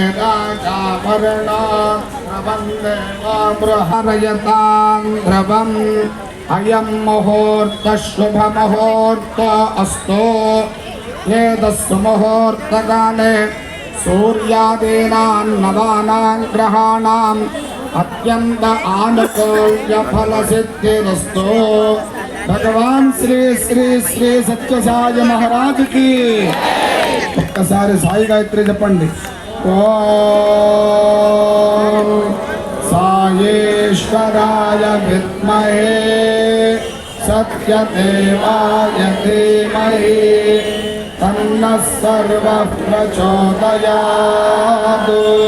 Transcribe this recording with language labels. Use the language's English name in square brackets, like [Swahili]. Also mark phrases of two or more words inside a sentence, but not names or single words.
[Sanskrit] राजावरणा ध्रुवन्ते बृहरयतां ध्रुवम् अयं मुहूर्तः शुभमुहूर्त अस्तु एतस्य मुहूर्तकाले सूर्यादीनां नवानां ग्रहाणाम् अत्यंत आनुकूल्यफलसिद्धिरस्तु। [Telugu] भगवान श्री श्री श्री सत्यसाई महाराज की ఒక్కసారి సాయి గాయత్రి చెప్పండి. [Sanskrit] ఓం సాయేశ్వరాయ విద్మహే సత్యదేవాయ ధీమహి తన్నః సర్వః ప్రచోదయాత్.